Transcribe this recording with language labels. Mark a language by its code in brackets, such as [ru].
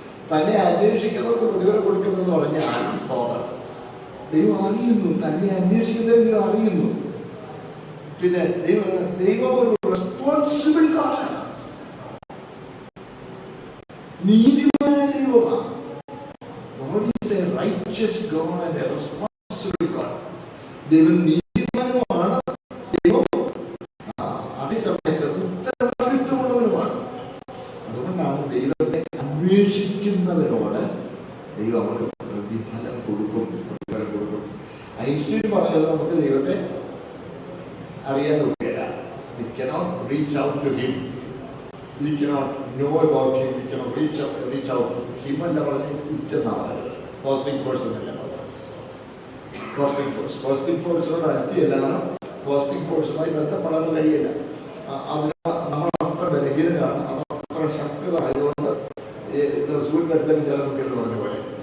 [ml] തന്നെ അന്വേഷിക്കുന്നവർക്ക് പ്രതിഫലം കൊടുക്കുന്നതെന്ന് പറഞ്ഞാൽ സ്തോത്രം, ദൈവം അറിയുന്നു, തന്നെ അന്വേഷിക്കുന്നവർ ദൈവം അറിയുന്നു. പിന്നെ ദൈവം ഒരു റെസ്പോൺസിബിൾ ഗോഡാണ്, നീതിമാനായ ദൈവമാണ്. [en] God is a righteous God and a responsible God. [ml] ദൈവം നീതിമാനുമാണ്, ദൈവം അതേസമയത്ത് ഉത്തരവാദിത്വമുള്ളവനുമാണ്. അതുകൊണ്ടാണ് ദൈവത്തെ അന്വേഷിക്കുന്നവരോട് ദൈവം അവർക്ക് പ്രതിഫലം കൊടുക്കും. ഐൻസ്റ്റീൻ പറഞ്ഞത് നമുക്ക് ദൈവത്തെ അറിയാൻ പറ്റില്ല. [en] We cannot reach out to him. We cannot know about him. We cannot reach out to him. [ml] അല്ല പറഞ്ഞത് ഇറ്റെന്നാണ് കോസ്മിക് ഫോഴ്സ് എന്നല്ല പറഞ്ഞത്. കോസ്മിക് ഫോഴ്സിനോട് അടുത്തിയല്ല, കോസ്മിക് ഫോഴ്സുമായി ബന്ധപ്പെടാൻ കഴിയില്ല. അതിന് നമ്മൾ അത്ര ബലഹീനരാണ്, അത് അത്ര ശക്തമായതുകൊണ്ട് സൂര്യൻ്റെ അടുത്തേക്ക് ജലമൊക്കെ എന്ന് പറഞ്ഞ പോലെ.